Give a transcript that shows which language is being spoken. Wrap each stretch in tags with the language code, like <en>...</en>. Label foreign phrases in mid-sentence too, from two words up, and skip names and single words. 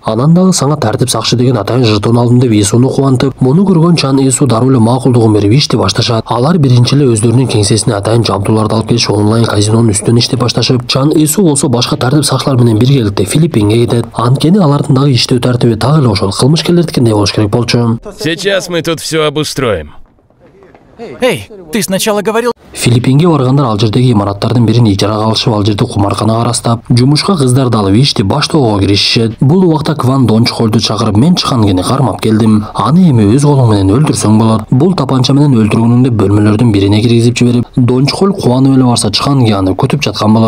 <ky>Анан дагы сага тартип сакчы деген атайын жетон алдым деп Эсууну кубантып, муну көргөн Чан Эсуу дароо эле макулдугун берип ишти башташат. Алар биринчи эле өздөрүнүн кеңсесине атайын жабдууларды алып келишип, онлайн казинонун үстүнөн иштеп башташып, Чан Эсуу болсо башка тартип сакчылар менен биргеликте Филиппинге кетет. Анткени алардын дагы иштөө тартиби так эле ошол кылмышкерлердикиндей болуш керек болчу.</ky> <ru>Сейчас мы тут все обустроим. Эй, ты сначала говорил...</ru> <ky>Филиппинге баргандар ал жердеги имараттардын бирин ижарага алышып, ал жерде кумаркана карастап, жумушка кыздарды алып ишти баштоого киришишет. Бул убакта Кван Дончхолду чакырып, мен Чхангини кармап келдим. Аны эми өз колуң менен өлтүрсөң болот. Бул тапанча менен өлтүргөнүңдү бөлмөлөрдүн бирине киргизип жиберип, Дончхол кубанып эле барса, Чханги аны күтүп жаткан болот.</ky>